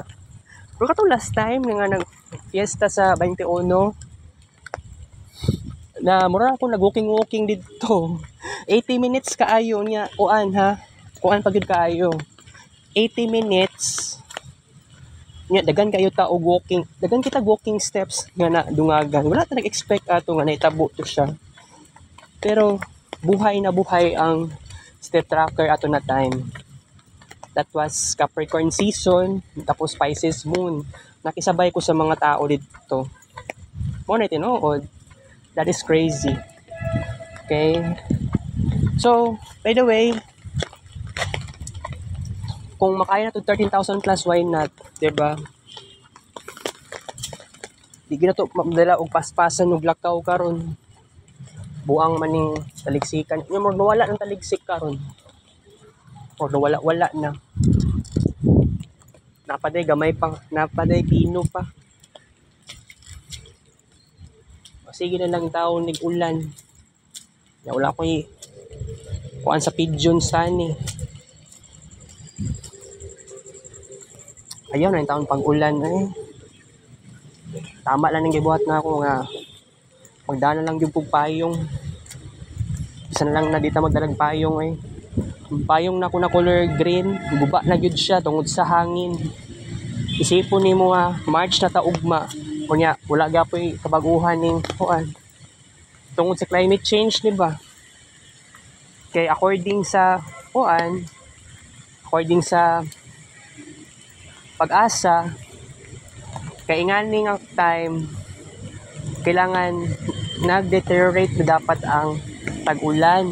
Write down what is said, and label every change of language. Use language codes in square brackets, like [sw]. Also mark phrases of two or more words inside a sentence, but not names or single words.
[ceb] Pero kato last time nga nag-fiesta sa 21, na mura ako nag-walking dito. 80 minutes kaayo niya. Kuan pagid kaayo. 80 minutes. Nya dagan kayo ta og walking. Dagan kita walking steps nga na dungagan. Wala ta nag-expect ato nga naitabo to siya. Pero buhay na buhay ang [en] step tracker [ceb] ato na time. [en] That was Capricorn season, tapos Pisces moon. [ceb] Nakisabay ko sa mga tao dito. Mo na tinuod. [en] That is crazy. Okay? So, by the way, [ceb] kung makaya na to 13,000 plus, why not? Diba? Di na to madala og paspasan og lakaw karon. Buang maning taligsikan. Yung mo nawala ng taligsik karon. O nawala na. Napaday gamay pa, napaday pino pa. O, sige na lang taon nig-ulan. Wala ko kuan sa pigeon sani. Ayaw na yung taon pag-ulan Tama lang ng gibuhat na ako nga magdana lang yung payong. Isa na lang na dito magdalag payong payong na ko na color green, guba na gyud siya tungod sa hangin. Isipon nimo nga March na taugma. Kunya wala gapoy kabaguhan ning kuan. Tungod sa [en] climate change, [ceb] di ba? Kay according sa pag-asa, kay ingani nga time kailangan nag-deteriorate na dapat ang tag-ulan.